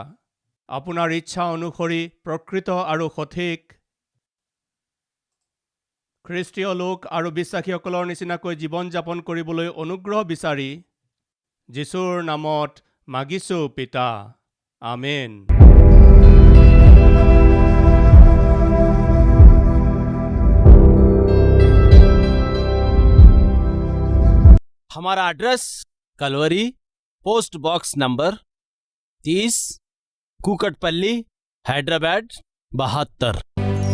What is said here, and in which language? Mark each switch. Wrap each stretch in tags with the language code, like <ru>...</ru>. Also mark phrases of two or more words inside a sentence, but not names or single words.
<as>আপোনাৰ ইচ্ছা অনুসৰি প্ৰকৃত আৰু সঠিক খ্ৰীষ্টীয় লোক আৰু বিশ্বাসীসকলৰ নিচিনাকৈ জীৱন যাপন কৰিবলৈ অনুগ্ৰহ বিচাৰি যীশুৰ নামত মাগিছোঁ পিতা। আমেন।</as> <hi>हमारा एड्रेस कलवरी,</hi> <en>post box number</en> <hi>30, कुकटपल्ली, हैदराबाद 72।</hi>